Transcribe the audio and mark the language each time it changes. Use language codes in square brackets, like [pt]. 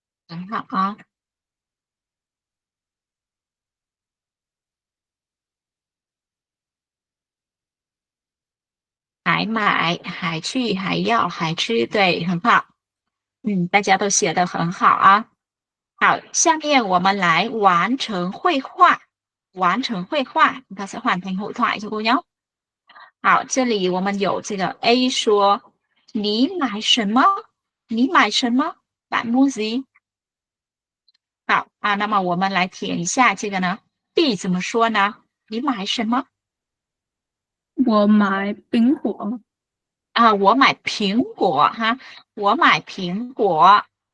[vi] Đúng hả? [zh] Hái mãi, hái truy，还要，还吃，对，很好。大家都写的很好啊。好，下面我们来完成绘画。完成绘画，它是换成 [vi] hội thoại cho cô nhé。 [zh] 好，这里我们有这个 A 说你买什么？你买什么？ [vi] Bạn mua gì？ [zh] 好啊，那么我们来填一下这个呢。 B 怎么说呢？你买什么？我买苹果啊，我买苹果哈，我买苹果。